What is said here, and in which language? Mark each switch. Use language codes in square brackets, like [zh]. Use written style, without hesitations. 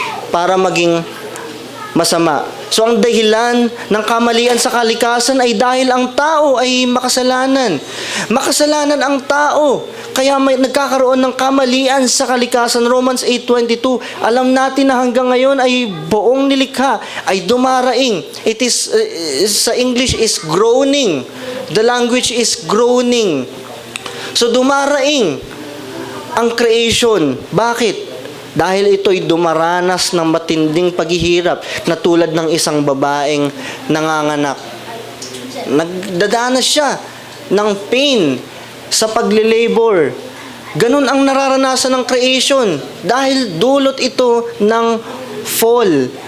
[tl] para maging masama. So ang dahilan ng kamalian sa kalikasan ay dahil ang tao ay makasalanan. Makasalanan ang tao. Kaya may nagkakaroon ng kamalian sa kalikasan. Romans 8:22. Alam natin na hanggang ngayon ay buong nilikha ay dumaraing. [en] It is sa English is groaning. The language is groaning. [tl] So dumaraing ang creation. Bakit? Dahil ito'y dumaranas ng matinding paghihirap na tulad ng isang babaeng nanganganak. Nagdadanas siya ng pain sa paglilabor. Ganun ang nararanasan ng creation dahil dulot ito ng fall.